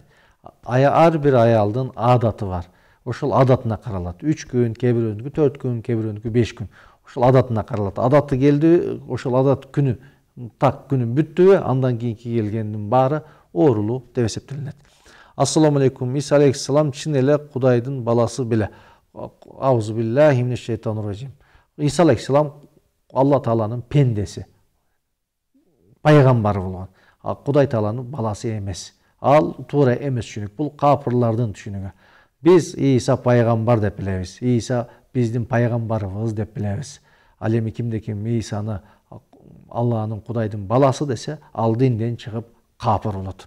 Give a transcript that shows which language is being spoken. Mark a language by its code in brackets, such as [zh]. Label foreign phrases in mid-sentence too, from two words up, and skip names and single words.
[ky] Ар бир аялдын адаты бар. Ошол адатына каралат. 3 күн, кээ бирөөнүкү 4 күн, кээ бирөөнүкү 5 күн. Ошол адатына каралат. Адаты келди, ошол адат күнү, так күнү бүттүбү, андан кийинки келгендин баары оорулуу деп эсептелинет. [ar] السلام عليكم. [ky] Иса алейхиссалам чын эле Кудайдын баласы беле? [ar] أعوذ بالله من الشيطان الرجيم. [ky] Иса алейхиссалам Алла Тааланын пендеси, пайгамбар болгон. Кудай Тааланын баласы эмес. Ал туура эмес түшүнүк. Бул капырлардын түшүнүгү. Биз Иса пайгамбар деп билебиз. Иса биздин пайгамбарыбыз деп билебиз. Ал эми кимде ким Исаны Алланын Кудайдын баласы десе, ал динден чыгып капыр болот.